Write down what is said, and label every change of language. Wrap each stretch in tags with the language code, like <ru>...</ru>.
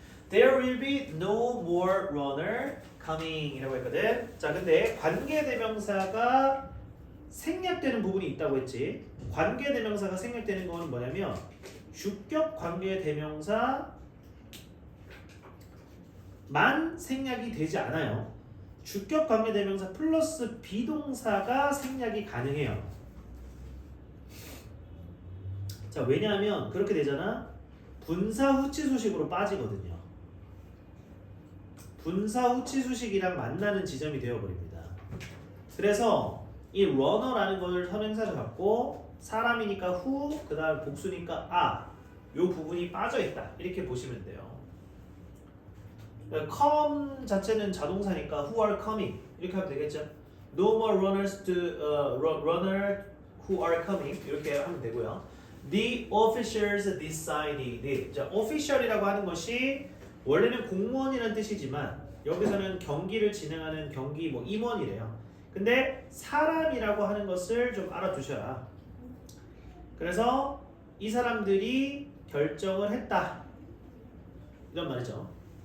<en>There will be no more runner coming</en> <ko>이라고 했거든. 자, 근데 관계대명사가 생략되는 부분이 있다고 했지. 관계대명사가 생략되는 거는 뭐냐면 주격 관계대명사만 생략이 되지 않아요. 주격 관계대명사 플러스 비동사가 생략이 가능해요. 자, 왜냐하면 그렇게 되잖아. 분사 후치수식으로 빠지거든요. 분사 후치수식이랑 만나는 지점이 되어버립니다. 그래서 이 runner라는 걸 선행사를 갖고 사람이니까 who, 그 다음 복수니까 요 부분이 빠져있다. 이렇게 보시면 돼요. come 자체는 자동사니까</ko> <en>who are coming</en> <ko>이렇게 하면 되겠죠.</ko> <en>No more runners to runner who are coming</en> <ko>이렇게 하면 되고요.</ko> <en>The officials decided.</en> <ko>자, official이라고 하는 것이 원래는 공무원이라는 뜻이지만 여기서는 경기를 진행하는 경기 뭐 임원이래요. 근데 사람이라고 하는 것을 좀 알아두셔라. 그래서 이 사람들이 결정을 했다. 이런 말이죠.</ko>